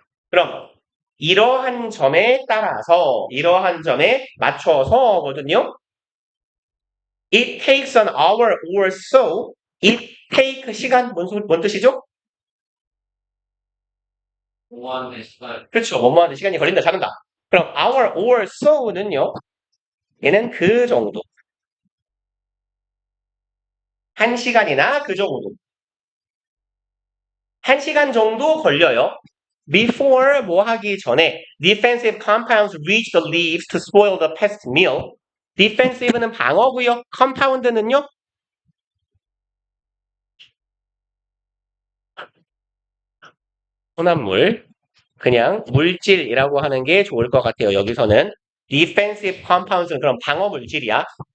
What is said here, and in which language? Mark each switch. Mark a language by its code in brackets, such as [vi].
[ko] 그럼 이러한 점에 따라서 이러한 점에 맞춰서거든요. [en] It takes an hour or so. It take [ko] 시간 뭔 뜻이죠? 보완의 시간. 그렇죠. 뭐뭐하는 시간이 걸린다. 잘한다. 그럼 [en] hour or so [ko] 는요. 얘는 그 정도. 1시간이나 그 정도. 1시간 정도 걸려요. [en] Before [ko] 뭐 하기 전에 [en] defensive compounds reach the leaves to spoil the pest meal. [ko] defensive는 방어고요. compound는요. 혼합물. 그냥 물질이라고 하는 게 좋을 것 같아요. 여기서는 [en] defensive compounds [ko] 는 그럼 방어 물질이야.